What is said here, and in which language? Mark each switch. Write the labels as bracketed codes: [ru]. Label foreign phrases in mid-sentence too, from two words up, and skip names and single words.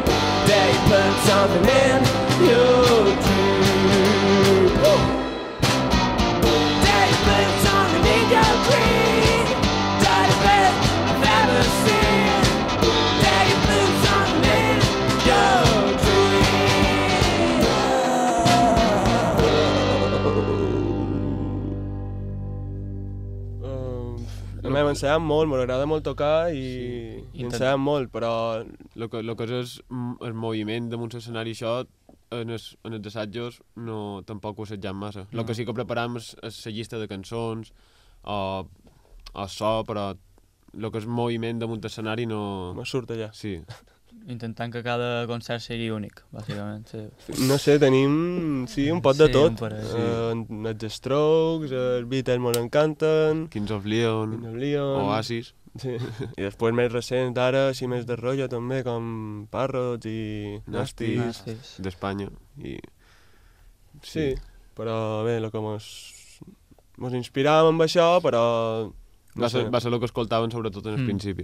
[en] They put something in your drink. They put something in your drink. You're the best I've ever seen. They put something in your [ca] A mi m'ensenya molt, m'agrada molt tocar i m'ensenya molt, però... Lo que és el moviment damunt l'escenari, això, en els assajos no, tampoc ho assagem massa. El que sí que preparam és la llista de cançons o so, però el que és moviment damunt l'escenari no... Me surt allà. Sí. Intentant que cada concert sigui únic, bàsicament. Sí. No sé, tenim un pot de tot. Els Strokes, els Beatles molt encanten. Kings of Leon, Oasis. Sí. I després més recents d'ara, així més de rotllo també, com Parrots i Nasties. D'Espanya. Sí, però bé, el que mos inspiràvem amb això, però... Va ser el que escoltaven sobretot en el principi.